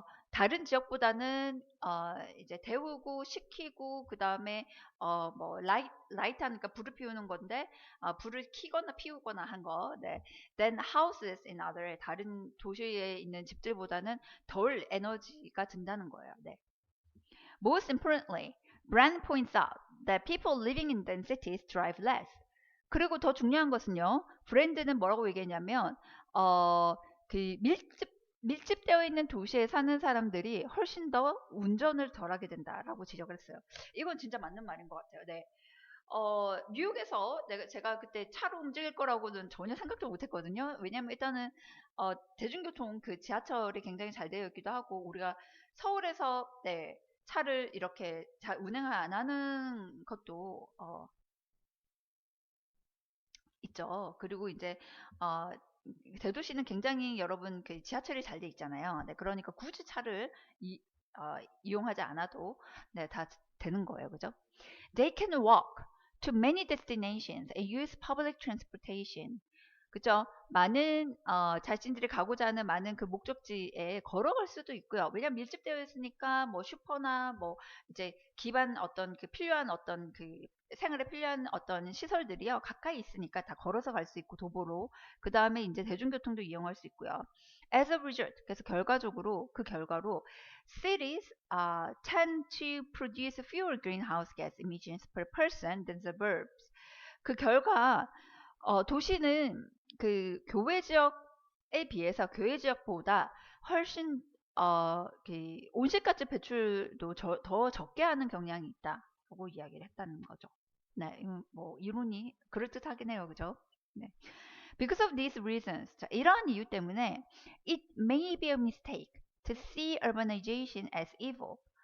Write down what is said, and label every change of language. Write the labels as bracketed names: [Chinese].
[Korean] 다른 지역보다는 이제 데우고 식히고 그 다음에 뭐 라이트 하니까 불을 피우는 건데 불을 켜거나 피우거나 한 거. 네. [English] Then houses in other [Korean] 다른 도시에 있는 집들보다는 덜 에너지가 든다는 거예요. 네. [English] Most importantly, Brand points out that people living in dense cities drive less. [Korean] 그리고 더 중요한 것은요. 브랜드는 뭐라고 얘기했냐면 그 밀집되어 있는 도시에 사는 사람들이 훨씬 더 운전을 덜하게 된다라고 지적을 했어요. 이건 진짜 맞는 말인 것 같아요. 네. 뉴욕에서 제가 그때 차로 움직일 거라고는 전혀 생각도 못 했거든요. 왜냐면 일단은, 대중교통 그 지하철이 굉장히 잘 되어 있기도 하고, 우리가 서울에서, 네, 차를 이렇게 잘 운행을 안 하는 것도, 있죠. 그리고 이제, 어, 대도시는 굉장히 여러분 그 지하철이 잘 돼 있잖아요. 네, 그러니까 굳이 차를 이용하지 않아도, 네, 다 되는 거예요. 그죠? [English] They can walk to many destinations and use public transportation. [Korean] 그죠? 많은 자신들이 가고자 하는 많은 그 목적지에 걸어갈 수도 있고요. 왜냐면 밀집되어 있으니까 뭐 슈퍼나 뭐 이제 기반 어떤 그 필요한 어떤 그 생활에 필요한 어떤 시설들이요. 가까이 있으니까 다 걸어서 갈 수 있고 도보로. 그 다음에 이제 대중교통도 이용할 수 있고요. [English] As a result, [Korean] 그래서 그 결과로 [English] cities tend to produce fewer greenhouse gas emissions per person than suburbs. [Korean] 그 결과 도시는 그 교외 지역에 비해서 교외 지역보다 훨씬 그 온실가스 배출도 더 적게 하는 경향이 있다라고 이야기를 했다는 거죠. 네, 뭐 이론이 그럴듯하긴 해요, 그죠? 네. [English] Because of these reasons, [Korean] 자, 이러한 이유 때문에 [English] it may be a mistake to see urbanization as evil.